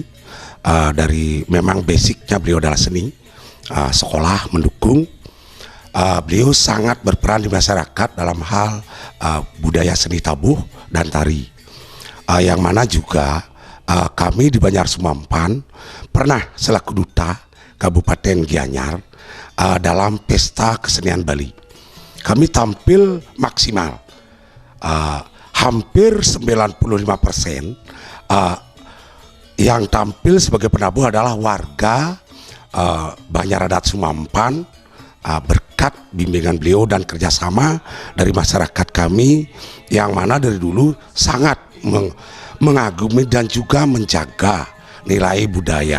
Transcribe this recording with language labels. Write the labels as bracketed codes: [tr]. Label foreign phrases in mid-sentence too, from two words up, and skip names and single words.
[id] Dari memang basicnya beliau adalah seni, sekolah mendukung, beliau sangat berperan di masyarakat dalam hal budaya seni tabuh dan tari, yang mana juga kami di Banjar Sumampan pernah selaku duta Kabupaten Gianyar dalam pesta kesenian Bali. Kami tampil maksimal, hampir 95%. Yang tampil sebagai penabuh adalah warga Banjar Adat Sumampan, berkat bimbingan beliau dan kerjasama dari masyarakat kami yang mana dari dulu sangat mengagumi dan juga menjaga nilai budaya.